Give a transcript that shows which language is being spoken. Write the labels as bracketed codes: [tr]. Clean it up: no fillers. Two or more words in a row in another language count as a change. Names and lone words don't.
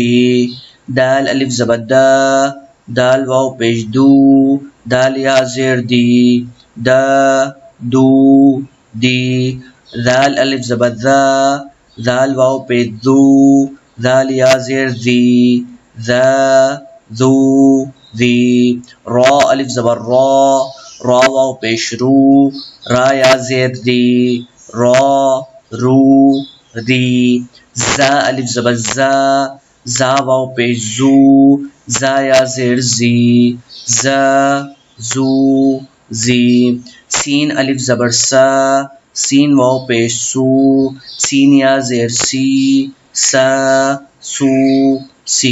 [ur] دال الف زبر دا، دال واو پیش دو، دال یا زیر دی، دا دو دی۔ ذال الف زبر ذا، ذال واو پیش ذو، ذال یا زیر ذی، ذا ذو ذی۔ را الف زبر را، را واو پیش رو، را یا زیر دی، را رو ری۔ زا الف زبر زا، زا واو پیش زو، زا یا زیر زی، زا زو زی۔ سین الف زبر سا، سین واو پیش سو، سین یا زیر سی، سا سو سی۔